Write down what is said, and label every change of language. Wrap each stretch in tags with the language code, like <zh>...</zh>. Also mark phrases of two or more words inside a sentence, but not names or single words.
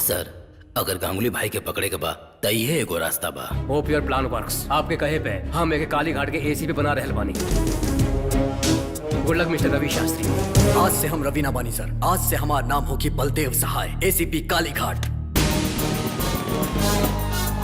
<bho>सर, अगर गांगुली भाई के पकड़े के बा त ये एगो रास्ता बा।</bho> <en>hope your plan works.</en> <bho>आपके कहे पे हम एक काली घाट के एसीपी बना रहल बानी।</bho> <en>good luck mister</en> <bho>रवि शास्त्री। आज से हम रवि ना बानी सर। आज से हमार नाम होगी बलदेव सहाय, एसीपी काली घाट।</bho>